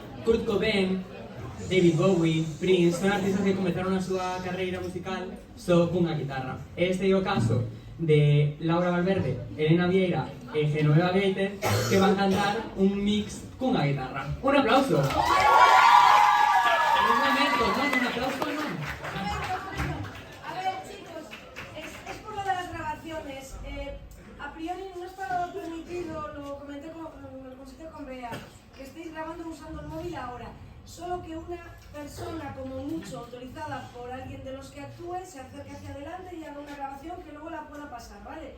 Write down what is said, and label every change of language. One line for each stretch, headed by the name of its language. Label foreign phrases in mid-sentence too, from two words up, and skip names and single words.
Galician: Kurt Cobain, David Bowie, Prince, son artistas que comenzaron a súa carreira musical só cunha guitarra. Este é o caso de Laura Valverde, Elena Vieira e Genoveva Gaiter, que van cantar un mix cunha guitarra. Un aplauso! Un momento, non, un aplauso non.
Spanish: A ver, chicos, es por lo de las grabaciones. A priori no está permitido, lo comenté con el consejo con Bea, que estéis grabando usando el móvil ahora. Solo que una persona, como mucho, autorizada por alguien de los que actúe, se acerque hacia adelante y haga una grabación que luego la pueda pasar, ¿vale?